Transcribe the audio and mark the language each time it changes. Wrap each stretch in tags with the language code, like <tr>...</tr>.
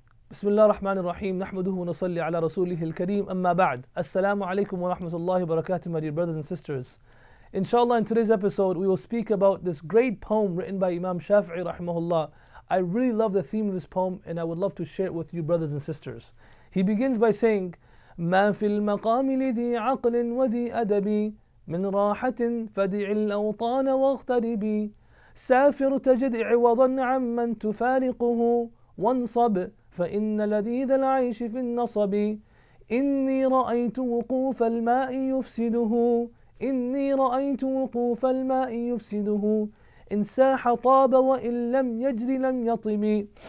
<ar>بسم الله الرحمن الرحيم نحمده ونصلي على رسوله الكريم أما بعد السلام عليكم ورحمة الله وبركاته,</ar> <en>my dear brothers and sisters. Inshallah, in today's episode we will speak about this great poem written by Imam Shafi rahimahullah. I really love the theme of this poem and I would love to share it with you brothers and sisters. He begins by saying</en> <ar>ما في المقام لذي عقل وذي أدب من راحة فدع الأوطان واغتربي سافر تجد عوضا عمن تفارقه وانصب فإن لذيذ العيش في النصب إني رأيت وقوف الماء يفسده إني رأيت وقوف الماء يفسده إن ساح طاب وإن لم يجر لم يطب</ar>